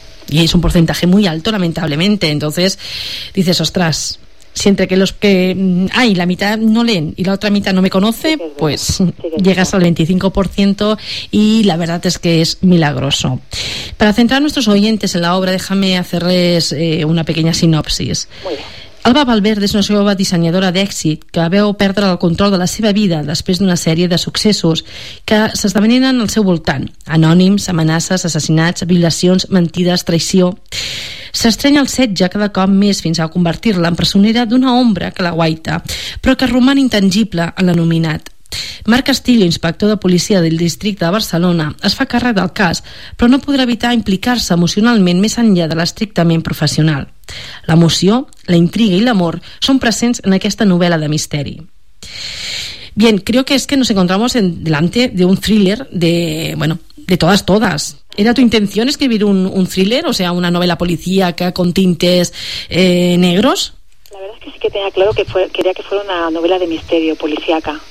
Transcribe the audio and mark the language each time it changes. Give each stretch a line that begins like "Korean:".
Spanish: Y es un porcentaje muy alto, lamentablemente. Entonces, dices, ostras, si entre que los que hay la mitad no leen y la otra mitad no me conoce, pues llegas al 25% y la verdad es que es milagroso. Para centrar a nuestros oyentes en la obra, déjame hacerles una pequeña sinopsis. Muy bien.
Catalan: Alba Valverde és una jove dissenyadora d'èxit que veu perdre el control de la seva vida després d'una sèrie de successos que s'esdevenen al seu voltant. Anònims, amenaces, assassinats, violacions, mentides, traïció. S'estreny el setge cada cop més fins a convertir-la en presonera d'una ombra que la guaita, però que roman intangible en l'anominat. Marc Castillo, inspector de policia del districte de Barcelona, es fa càrrec del cas, però no podrà evitar implicar-se emocionalment més enllà de l'estrictament professional. L'emoció, la intriga i l'amor són presents en aquesta novel·la de misteri.
Spanish: Bien, creo que es que nos encontramos en delante de un thriller de, bueno, de todas, todas. ¿Era tu intención escribir un thriller, o sea, una novela policíaca con tintes negros? La verdad es que sí que tenía claro que quería que fuera una novela de misterio policíaca.